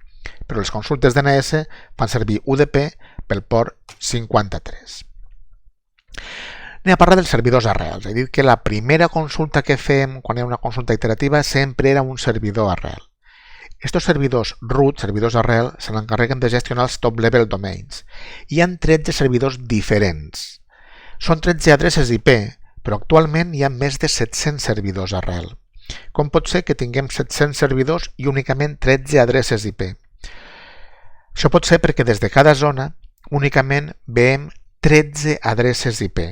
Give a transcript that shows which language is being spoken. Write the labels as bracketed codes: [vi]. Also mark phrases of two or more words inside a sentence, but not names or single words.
[ca] Però les consultes DNS fan servir UDP pel port 53. Anem a parlar dels servidors arrels. He dit que la primera consulta que fem quan hi ha una consulta iterativa sempre era un servidor arrel. Estos servidors root, servidors arrel, se n'encarreguen de gestionar els [en] top-level domains. [ca] Hi ha 13 servidors diferents. Són 13 adreces IP, però actualment hi ha més de 700 servidors arrel. Com pot ser que tinguem 700 servidors i únicament 13 adreces IP? Això pot ser perquè des de cada zona únicament veiem 13 adreces IP.